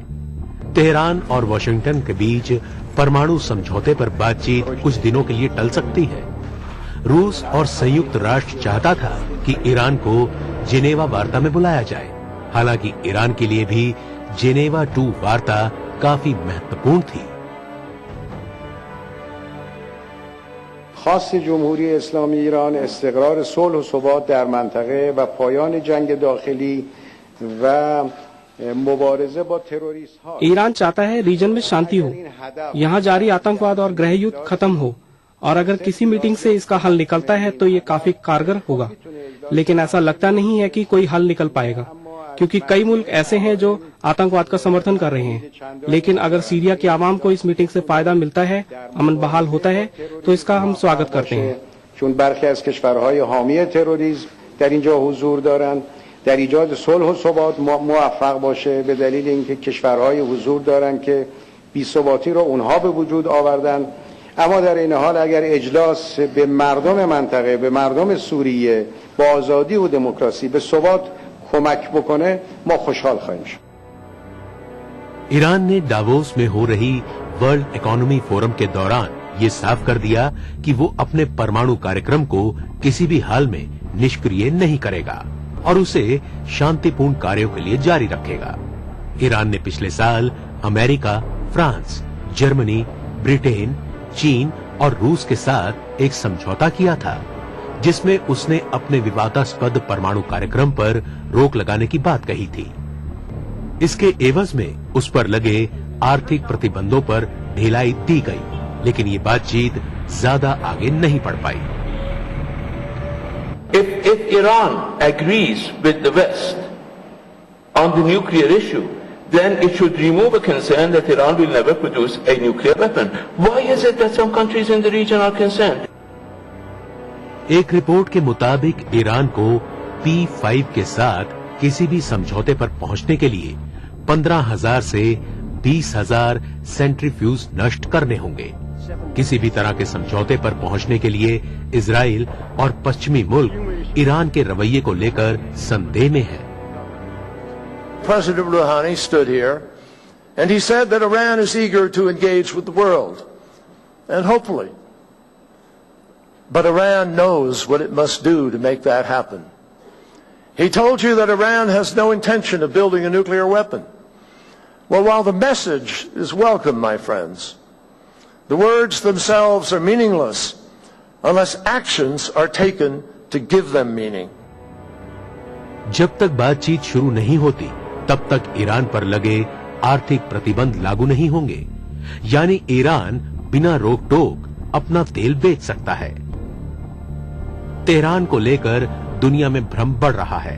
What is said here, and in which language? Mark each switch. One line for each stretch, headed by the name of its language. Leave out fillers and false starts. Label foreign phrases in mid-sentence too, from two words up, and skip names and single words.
Hindi: तेहरान और वॉशिंगटन के बीच परमाणु समझौते पर बातचीत कुछ दिनों के लिए टल सकती है। रूस और संयुक्त राष्ट्र चाहता था कि ईरान को जेनेवा वार्ता में बुलाया जाए। हालांकि ईरान के लिए भी जेनेवा 2 वार्ता काफी महत्वपूर्ण थी।
Persian: خواست جمهوری اسلامی ایران استقرار صلح و ثبات در منطقه و پایان جنگ داخلی و مبارزه با تروریست ها।
Hindi: ईरान चाहता है रीजन में शांति हो, यहाँ जारी आतंकवाद और गृह युद्ध खत्म हो, और अगर किसी मीटिंग से इसका हल निकलता है तो ये काफी कारगर होगा। लेकिन ऐसा लगता नहीं है कि कोई हल निकल पाएगा, क्योंकि कई मुल्क ऐसे हैं जो आतंकवाद का समर्थन कर रहे हैं। लेकिन अगर सीरिया के आवाम को इस मीटिंग से फायदा मिलता है, अमन बहाल होता है, तो इसका हम स्वागत करते हैं।
Persian: چون برخی از کشورهای حامی تروریسم در اینجا حضور دارند، در ایجاد صلح و ثبات موفق باشه، به دلیل اینکه کشورهای حضور دارند که بی‌ثباتی رو اونها به وجود آوردن. اما در این حال اگر اجلاس به مردم منطقه، به مردم سوریه با آزادی و دموکراسی به ثبات کمک بکنه، ما خوشحال خواهیم شد.
Hindi: ईरान ने डावोस में हो रही वर्ल्ड इकोनॉमी फोरम के दौरान ये साफ कर दिया कि वो अपने परमाणु कार्यक्रम को किसी भी हाल में निष्क्रिय नहीं करेगा और उसे शांतिपूर्ण कार्यों के लिए जारी रखेगा। ईरान ने पिछले साल अमेरिका, फ्रांस, जर्मनी, ब्रिटेन, चीन और रूस के साथ एक समझौता किया था, जिसमें उसने अपने विवादास्पद परमाणु कार्यक्रम पर रोक लगाने की बात कही थी। इसके एवज में उस पर लगे आर्थिक प्रतिबंधों पर ढिलाई दी गई, लेकिन ये बातचीत ज्यादा आगे नहीं बढ़ पाई।
English: If Iran agrees with the West on the nuclear issue, then it should remove a concern that Iran will never produce a nuclear weapon. Why is it that some countries in the region are concerned?
Hindi: एक रिपोर्ट के मुताबिक ईरान को P5 के साथ किसी भी समझौते पर पहुंचने के लिए 15,000 से 20,000 सेंट्रीफ्यूज नष्ट करने होंगे। किसी भी तरह के समझौते पर पहुंचने के लिए इजराइल और पश्चिमी मुल्क ईरान के रवैये को लेकर संदेह में है।
English: President Rouhani stood here and he said that Iran is eager to engage with the world, and hopefully, but Iran knows what it must do to make that happen. He told you that Iran has no intention of building a nuclear weapon. Well, while the message is welcome, my friends, the words themselves are meaningless unless actions are taken to give them meaning.
Hindi: जब तक बातचीत शुरू नहीं होती, तब तक ईरान पर लगे आर्थिक प्रतिबंध लागू नहीं होंगे, यानी ईरान बिना रोक टोक अपना तेल बेच सकता है। तेहरान को लेकर दुनिया में भ्रम बढ़ रहा है।